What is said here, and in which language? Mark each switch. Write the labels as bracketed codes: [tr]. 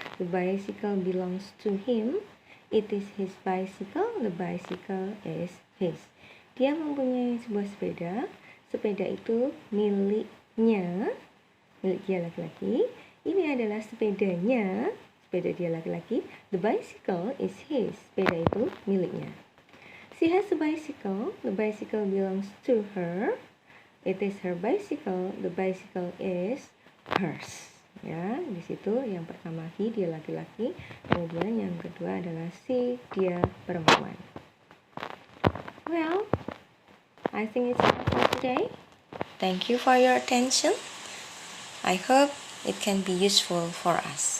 [en] The bicycle belongs to him. It is his bicycle. The bicycle is his. [id] Dia mempunyai sebuah sepeda. Sepeda itu miliknya, milik dia laki-laki. Ini adalah sepedanya, sepeda dia laki-laki. [en] The bicycle is his. [id] Sepeda itu miliknya. [en] She has a bicycle. The bicycle belongs to her. It is her bicycle. The bicycle is hers. [id] Ya, di situ yang pertama he, dia laki-laki, kemudian yang kedua adalah she, dia perempuan. [en] Well, I think it's all for today. Thank you for your attention. I hope it can be useful for us.